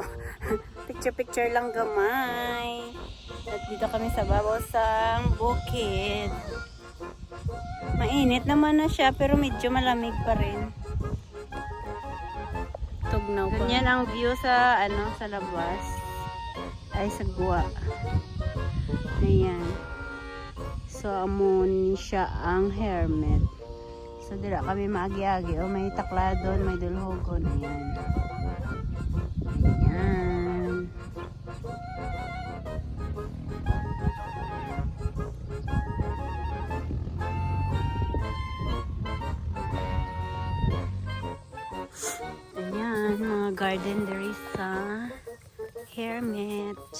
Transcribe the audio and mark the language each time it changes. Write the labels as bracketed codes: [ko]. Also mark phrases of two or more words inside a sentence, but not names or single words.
[tl] Picture-picture lang gamay. At dito kami sa babaw sa bukid. Mainit naman na siya pero medyo malamig pa rin. [hil] Tugnaw pa. [tl] Ganyan ang view sa sa labas. [hil] Ay sa guwa. Ayan. So amon siya ang Hermit. So dira kami maagi-agi. O may takladon, may dulhogon. Ayan. Ayan. Ayan, mga garden diri sa Hermit.